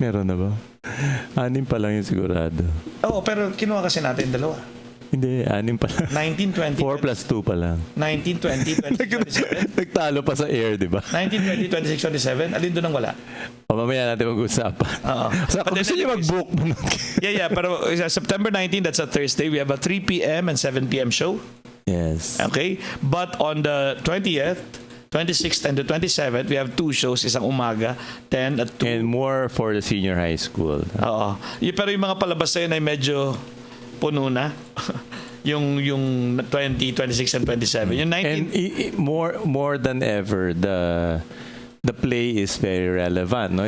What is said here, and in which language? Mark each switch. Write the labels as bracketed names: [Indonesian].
[Filipino] Meron na ba? 6 pa lang yung sigurado. Pero kinuha kasi natin 2. Hindi, 6 pa lang. 19, 20, 4 plus 2 pa lang. 19, 20, 26, 27. Nagtalo pa sa air, di ba? 19, 20, 26, 27. Alin doon ang wala? Mamaya natin mag-usapan. So, kung gusto niyo mag-book mo. [English] Yeah. [Filipino] Pero [English] September 19, that's a Thursday. We have a 3 p.m. and 7 p.m. show. Yes. Okay? But on the 20th, 26th and the 27th, we have 2 shows, [Filipino] isang umaga, [English] 10 at 2. And more for the senior high school. [Filipino] Oo. Pero yung mga palabas na yun ay medyo puno na. yung 20, 26, and 27. Yung 19... [English] And more than ever, the play is very relevant, no?